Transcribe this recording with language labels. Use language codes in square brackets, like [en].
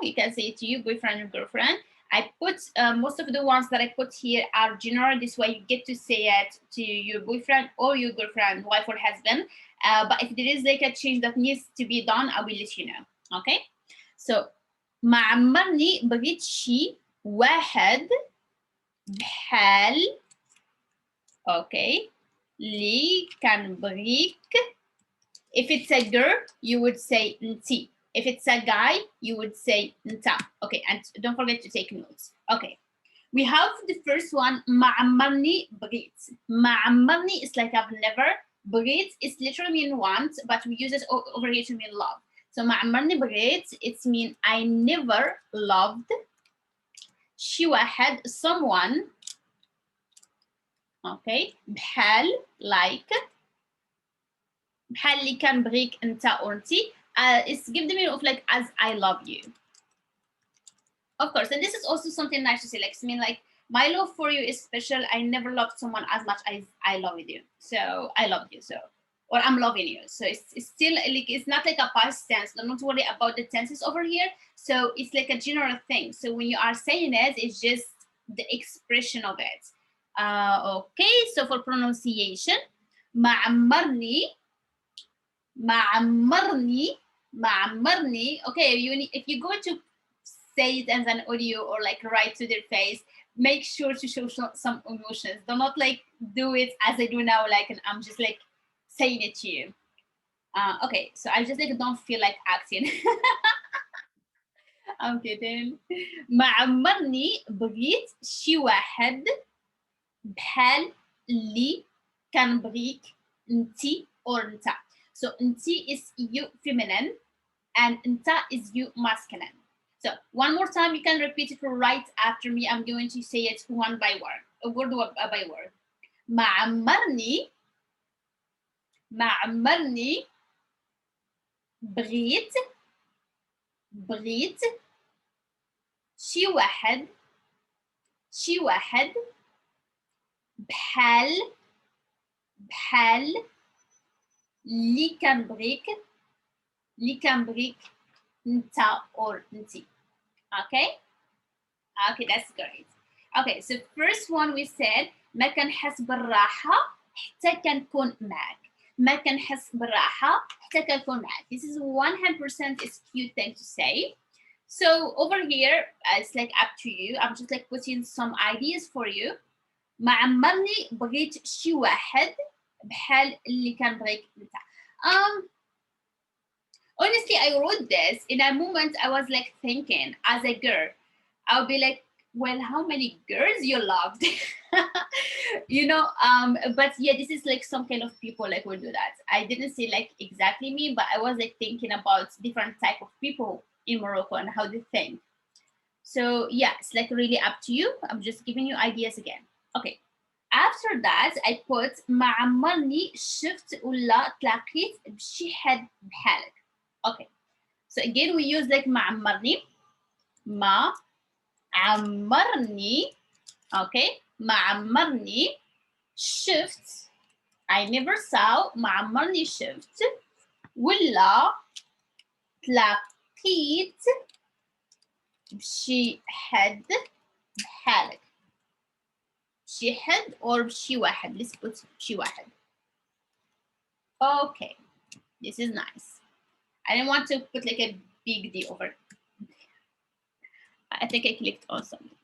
[en] You can say it to you, boyfriend or girlfriend. I put most of the ones that I put here are general. This way you get to say it to your boyfriend or your girlfriend, wife or husband. But if there is like a change that needs to be done, I will let you know. Okay? So [ar] ما عمرني بغيت شي واحد بحال. [en] Okay. [ar] لي كان بغيك. [en] If it's a girl, you would say [ar] نتي. [en] If it's a guy, you would say [ar] nta. [en] Okay, and don't forget to take notes. Okay, we have the first one, [ar] ما عمرني بغيت. ما عمرني [en] is like I've never. [ar] بغيت [en] is literally mean want, but we use it over here to mean love. So [ar] ما عمرني بغيت, [en] it's mean I never loved [ar] شي واحد, [en] someone [ar] Okay, بحال [en] like [ar] بحال اللي كان بغيك انت [en] or [ar] انتي. [en] It's give the meaning of like as I love you. Of course, and this is also something nice to say. Like, I mean, like my love for you is special. I never loved someone as much as I love you. So I love you. So, or I'm loving you. So it's still like it's not like a past tense. Don't worry about the tenses over here. So it's like a general thing. So when you are saying it, it's just the expression of it. Okay. So for pronunciation, [ar] معمرني معمرني معمرني. [en] Okay, if you go to say it as an audio or like write to their face, make sure to show some emotions. Do not like do it as I do now, like, and I'm just like saying it to you. Okay, so I just like don't feel like acting. I'm kidding. [ar] معمرني بغيت شي واحد بحال اللي كان بغيك انتي [en] or [ar] انت. [en] So [ar] انتي [en] is you feminine and [ar] انت [en] is you masculine. So one more time, you can repeat it right after me. I'm going to say it one by word by word. [ar] معمرني معمرني بغيت شي واحد بحال اللي كان بغيك انت [en] or [ar] انتي. [en] Okay, that's great. Okay, so first one we said [ar] ما كنحس بالراحة حتى كنكون معك. ما كنحس بالراحة حتى كنكون معك. [en] This is 100% is cute thing to say. So over here, it's like up to you. I'm just like putting some ideas for you. [ar] معمرني بغيت شي واحد بحال اللي كان بغيك انت. [en] Honestly, I wrote this in a moment. I was like thinking as a girl, I'll be like, well, how many girls you loved? You know, but yeah, this is like some kind of people like will do that. I didn't say like exactly me, but I was like thinking about different type of people in Morocco and how they think. So yeah, it's like really up to you. I'm just giving you ideas again. Okay. After that, I put [ar] ما عمرني شفت ولا تلاقيت بشي حد بحالك. [en] Okay. So again, we use like [ar] معمرني. ما عمرني. [en] Okay. [ar] معمرني شفت. [en] I never saw. [ar] معمرني شفت ولا تلاقيت بشي حد بحالك. بشي حد or بشي واحد. [en] Let's put [ar] بشي واحد. [en] Okay. This is nice. I didn't want to put like a big D over. I think I clicked on something.